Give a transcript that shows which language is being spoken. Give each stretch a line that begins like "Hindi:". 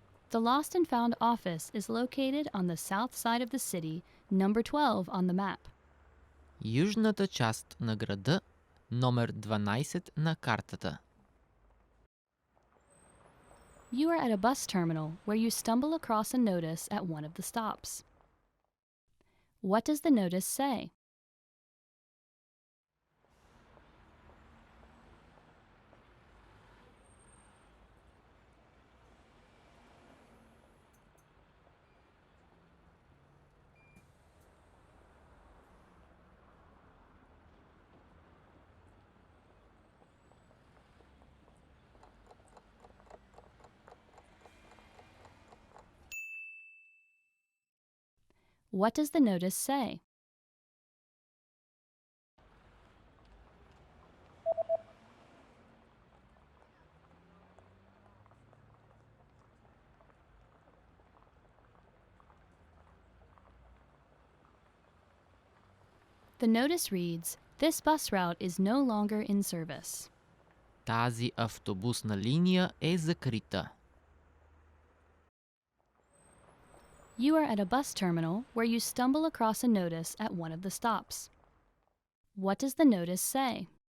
English: The lost and found office is located on the south side of the city, number 12 on the map.
Bulgarian: Южната част на града, номер 12 на картата.
English: You are at a bus terminal where you stumble across a notice at one of the stops. What does the notice say? What does the notice say? The notice reads, "This bus route is no longer in service."
Bulgarian: Тази автобусна линия е закрита.
English: You are at a bus terminal where you stumble across a notice at one of the stops. What does the notice say?